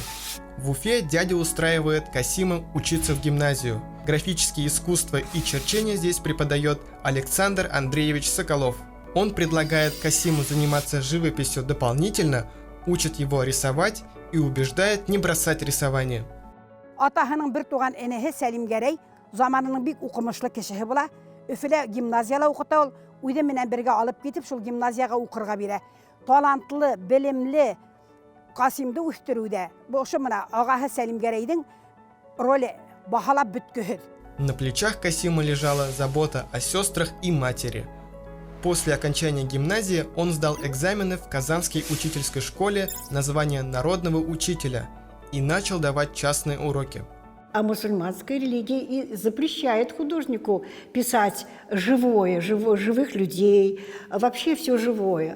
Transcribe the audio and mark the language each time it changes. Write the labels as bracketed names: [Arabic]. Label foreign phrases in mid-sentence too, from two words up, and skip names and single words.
[Russian] В Уфе дядя устраивает Касима учиться в гимназию. Графические искусства и черчение здесь преподает Александр Андреевич Соколов. Он предлагает Касиму заниматься живописью дополнительно, учит его рисовать и убеждает не бросать рисование. [Bashkir] Атаһының бер туган энеһе Сәлим Гәрәй заманының бик укымышлы кешеһе була. Өфелә гимназияла укыта ул, үзе менән бергә алып китеп шул гимназияга укырга бирә. Талантлы, белемле Касимды үстерүдә бу ошо менә агаһы Сәлим Гәрәйдең роле баһалап беткеһез. [Russian] На плечах Касима лежала забота о сестрах и матери. После окончания гимназии он сдал экзамены в Казанской учительской школе на звание народного учителя и начал давать частные уроки. А мусульманская религия и запрещает художнику писать живое, живых людей, вообще все живое.